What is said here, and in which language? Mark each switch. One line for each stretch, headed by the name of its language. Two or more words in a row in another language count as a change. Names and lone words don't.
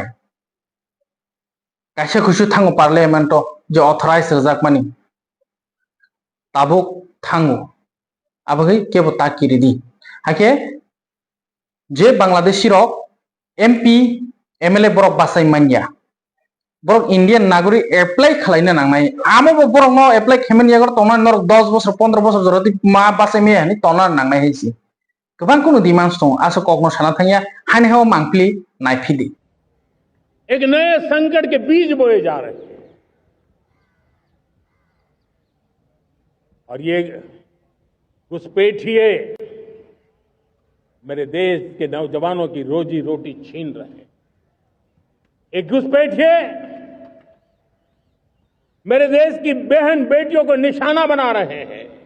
Kok Borok: kaisa khusu thango parliament je authorize rajak mani tabuk thango abagai kebo takiridi hake je bangladeshi rok mp mla borok basai manya borok indian nagorik apply khlaina nangnai amo bo borok no apply khemen yagor tona norok 10 বছর 15 বছর joroti ma basai me ani tona nangnai heisi gobang kono demand dong aso kokno sana thangya haine ho mangpli naifidi
Hindi: एक नए संकट के बीज बोए जा रहे हैं और ये घुसपैठिए मेरे देश के नौजवानों की रोजी रोटी छीन रहे हैं। एक घुसपैठिए मेरे देश की बहन बेटियों को निशाना बना रहे हैं।